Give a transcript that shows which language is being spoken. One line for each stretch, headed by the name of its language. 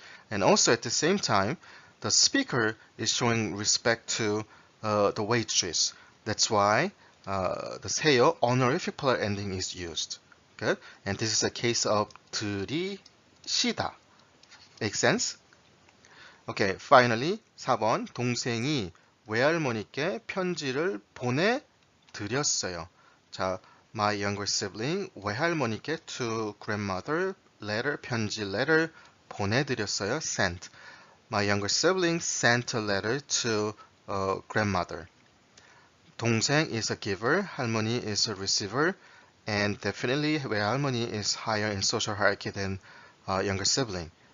English: And also at the same time, the speaker is showing respect to the waitress. That's why the 세요 honorific plural ending is used. Good. And this is a case of 들이시다. Make sense? Okay, finally
Korean: 4번 동생이 외할머니께 편지를 보내드렸어요.
English: 자, my younger sibling 외할머니께 to grandmother letter 편지 letter 보내드렸어요. sent. My younger sibling sent a letter to grandmother. 동생 is a giver, 할머니 is a receiver, and definitely 외할머니 is higher in social hierarchy than younger sibling.